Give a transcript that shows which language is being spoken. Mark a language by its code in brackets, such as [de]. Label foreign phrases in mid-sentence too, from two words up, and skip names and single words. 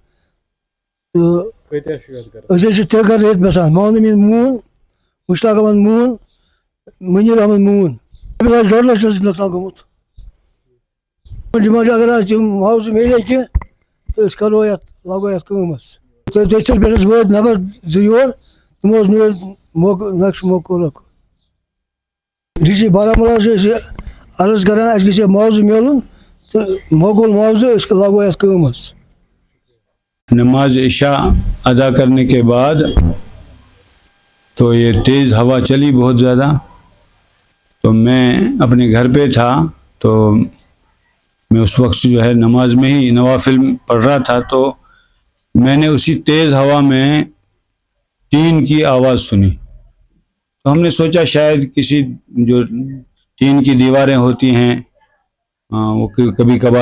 [ks] تہٕ أسۍ حظ چھِ ترٛےٚ گرٕ ییٚتہِ بَسان محمد امیٖن مون مشتاق احمد مون منیٖر احمد مون حظ 1.5 لَچھ حظ چھُ نۄقصان گوٚمُت ڈِمانٛڈ اگر حظ یِم معاوضہٕ میلے کینٛہہ تہٕ أسۍ کَرو یَتھ لاگو یَتھ کٲم حظ دٔچھِنۍ پٮ۪ٹھ حظ وٲتۍ نفر 2 یور تِمو حظ نیوٗ موقعہٕ نقشہٕ موقعہٕ ڈی بارہمولہ حظ چھِ أسۍ عرض کَران اَسہِ گژھِ معاوضہٕ میلُن تہٕ مۄکُل معاوضہٕ أسۍ لاگو یَتھ کٲم حظ [ur] نماز عشاء ادا کرنے کے بعد تو یہ تیز ہوا چلی بہت زیادہ تو میں اپنے گھر پہ تھا تو میں اس وقت جو ہے نماز میں ہی نوافل پڑھ رہا تھا تو میں نے اسی تیز ہوا میں ٹین کی آواز سنی تو ہم نے سوچا شاید کسی جو ٹین کی دیواریں ہوتی ہیں وہ کبھی کبھار